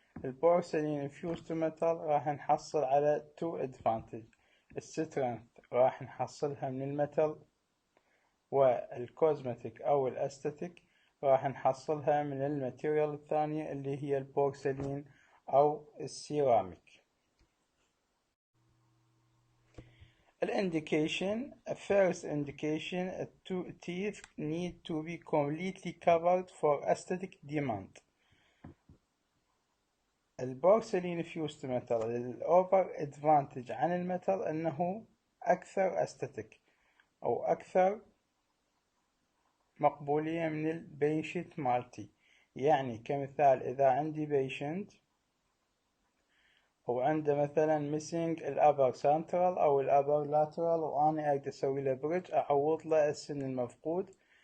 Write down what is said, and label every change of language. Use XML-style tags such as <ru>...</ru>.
<ar>البورسلين فيوز تو ميتال راح نحصل على تو ادفانتج، السترينث راح نحصلها من الميتال، والكوزمتيك او الاستاتيك راح نحصلها من الماتيريال الثانية اللي هي البورسلين او السيراميك.</ar> <en>Indication, first indication, two teeth need to be completely covered for aesthetic demand.</en> <ar>البورسلين</ar> <en>fused metal</en> <ar>الأوفر advantage عن الميتال أنه أكثر aesthetic أو أكثر مقبولية من البيشنت مالتي. يعني كمثال إذا عندي بيشنت وعنده مثلا missing الأبر سنترال أو الأبر لاترال، وأنا أقدر أسوي له بريدج أعوض له السن المفقود.</ar>